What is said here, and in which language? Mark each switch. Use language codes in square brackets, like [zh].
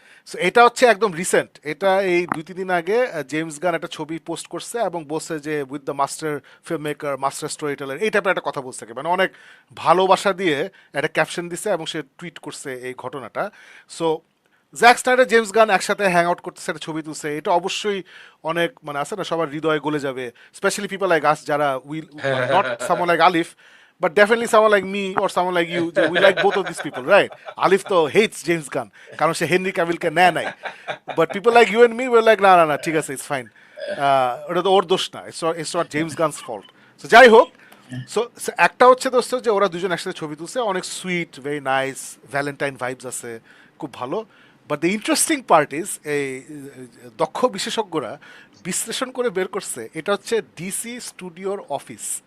[bn] So এটা হচ্ছে একদম রিসেন্ট, এটা এই 2-3 দিন আগে জেমস গান একটা ছবি পোস্ট করছে এবং বলছে যে [en] with the master film maker, [bn] master story teller, এই টাইপের একটা কথা বলছে, মানে অনেক ভালোবাসা দিয়ে একটা ক্যাপশন দিছে এবং সে টুইট করছে এই ঘটনাটা। So Jack Snyder James Gunn একসাথে হ্যাং আউট করতেছে, একটা ছবি তুলছে, এটা অবশ্যই অনেক মানে আছে না, সবার হৃদয়ে গলে যাবে, স্পেশালি পিপল লাইক আস যারা will, [en] Not someone like Alif, but definitely someone like me or someone like you, we like both of these people, right? Alif to hates James Gunn [bn] কারণ সে হেনরি ক্যাভিলকে নেয় নাই, [en] but people like you and me were like [bn] না ঠিক আছে, [en] it's fine, [bn] ওটা তো ওর দোষ না, [en] it's not James Gunn's fault. [bn] So যাই হোক, সো একটা হচ্ছে দোস্ত যে ওরা দুজন একসাথে ছবি তুলছে, অনেক sweet, very nice, Valentine vibes আছে, খুব ভালো। [en] but the interesting part is, [bn] এই দক্ষ বিশেষজ্ঞরা বিশ্লেষণ করে বের করছে এটা হচ্ছে ডিসি স্টুডিওর অফিস।